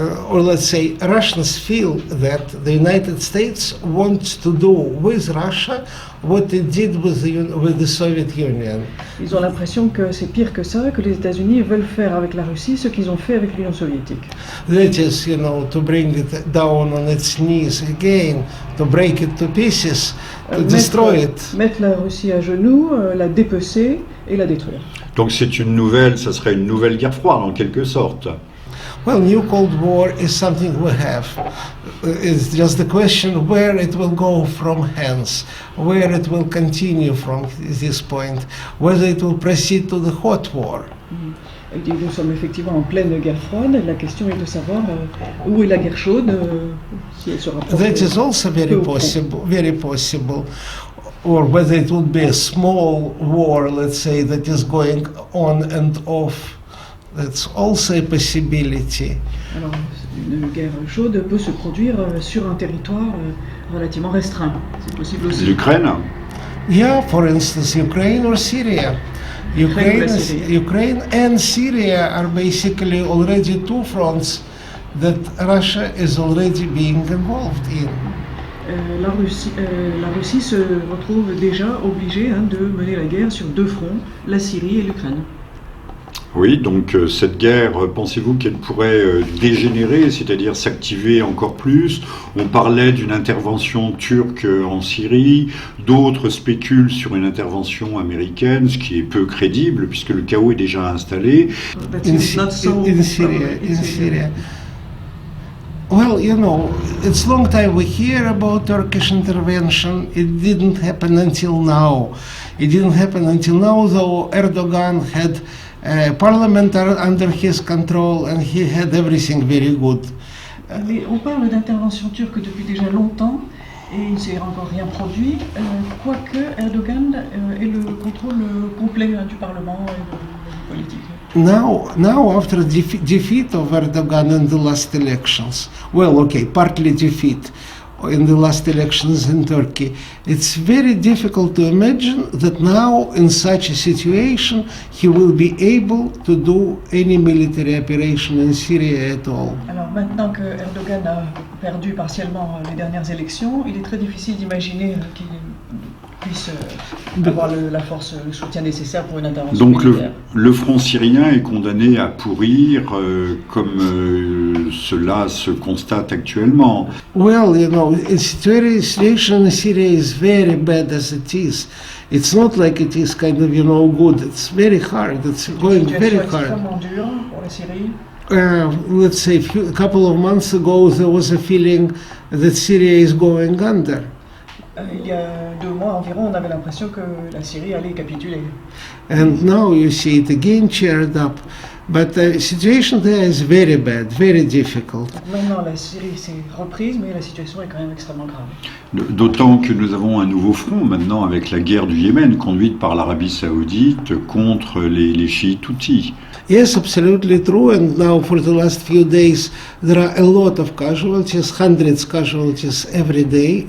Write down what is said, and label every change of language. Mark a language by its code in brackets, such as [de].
[en] Or let's say, Russians feel that the United States wants to do with Russia what it did with the Soviet Union. [fr] Ils ont l'impression que c'est pire que ça, que les États-Unis veulent faire avec la Russie ce qu'ils ont fait avec l'Union soviétique. [en] That is, you know, to bring it down on its knees again, to break it to pieces, to destroy it. [fr] Mettre la Russie à genoux, la dépecer et la détruire. Donc ça serait une nouvelle guerre froide en quelque sorte. [en] Well, new Cold War is something we have. It's just the question where it will go from hence, where it will continue from this point, whether it will proceed to the hot war. [fr] Nous sommes effectivement en pleine guerre froide. La question est de savoir où est la guerre chaude, si elle se rapproche. [en] That is also very possible. Or whether it would be a small war, let's say, that is going on and off. That's also a possibility. [fr] Alors, une guerre chaude peut se produire sur un territoire relativement restreint. C'est possible aussi. L'Ukraine? [en] Yeah, for instance, Ukraine or Syria. Ukraine and Syria are basically already two fronts that Russia is already being involved in. [fr] La Russie se retrouve déjà obligée de mener la guerre sur deux fronts, la Syrie et l'Ukraine. Oui, donc cette guerre, pensez-vous qu'elle pourrait dégénérer, c'est-à-dire s'activer encore plus? On parlait d'une intervention turque en Syrie, d'autres spéculent sur une intervention américaine, ce qui est peu crédible puisque le chaos est déjà installé. [en] In Syria. Well, you know, it's long time we hear about Turkish intervention. It didn't happen until now. Though Erdogan had parliament under his control and he had everything very good. [fr] Mais on parle d'intervention turque depuis déjà longtemps et il ne s'est encore rien produit, quoique Erdogan ait le contrôle complet du Parlement et de la politique. [en] Now after defeat of Erdogan in the last elections, well, okay, partly defeat in the last elections in Turkey, it's very difficult to imagine that now in such a situation he will be able to do any military operation in Syria at all. [fr] Alors maintenant que Erdogan a perdu partiellement les dernières élections, il est très difficile d'imaginer qu'il puisse avoir la force, le soutien nécessaire pour une intervention Donc militaire. le front syrien est condamné à pourrir comme cela se constate actuellement. [en] Well, you know, the situation in Syria is very bad as it is. It's not like it is kind of, you know, good. It's very hard. It's going very [fr] Situation [en] hard. [fr] extrêmement dure pour la Syrie. [en] Let's say a couple of months ago, there was a feeling that Syria is going under. [fr] Il y a 2 mois environ, on avait l'impression que la Syrie allait capituler. [en] And now you see it again cheered up. But the situation there is very bad, very difficult. [fr] Donc maintenant, la Syrie s'est reprise, mais la situation est quand même extrêmement grave. D'autant que nous avons un nouveau front maintenant avec la guerre du Yémen conduite par l'Arabie Saoudite contre les chiites houthis. [en] Yes, absolutely true. And now for the last few days, there are a lot of casualties, hundreds casualties every day